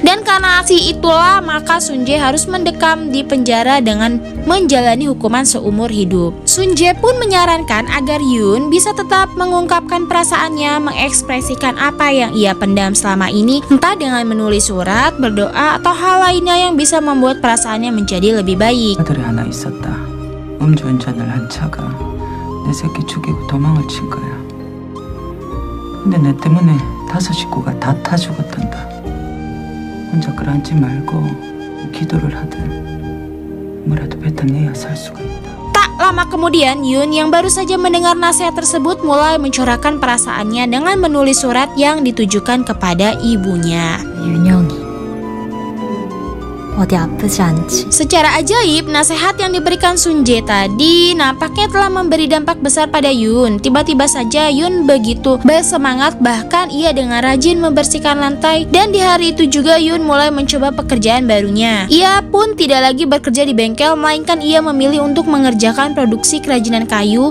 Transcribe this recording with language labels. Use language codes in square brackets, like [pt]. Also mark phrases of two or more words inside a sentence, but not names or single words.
[id] Dan karena aksi itulah maka Sun Jae harus mendekam di penjara dengan menjalani hukuman seumur hidup. Sun Jae pun menyarankan agar Yun bisa tetap mengungkapkan perasaannya, mengekspresikan apa yang ia pendam selama ini, entah dengan menulis surat, berdoa, atau hal lainnya yang bisa membuat perasaannya menjadi lebih baik. [ko] 아들이 하나 있었다. 음주운전을 한 차가 내 새끼 죽이고 도망을 친 거야. 근데 내 때문에 5 식구가 다 타 죽었단다. 혼자 끌어앉지 말고 기도를 하든 뭐라도 뱉어내야 살 수가 있다. [id] Tak lama kemudian, Yun yang baru saja mendengar nasihat tersebut mulai mencurahkan perasaannya dengan menulis surat yang ditujukan kepada ibunya. [ko] 윤영이 어디 아프지 않지? [id] Secara ajaib, nasihat yang diberikan Sun Jae tadi nampaknya telah memberi dampak besar pada Yoon. Tiba-tiba saja Yoon begitu bersemangat, bahkan ia dengan rajin membersihkan lantai. Dan di hari itu juga Yoon mulai mencoba pekerjaan barunya. Ia pun tidak lagi bekerja di bengkel, melainkan ia memilih untuk mengerjakan produksi kerajinan kayu.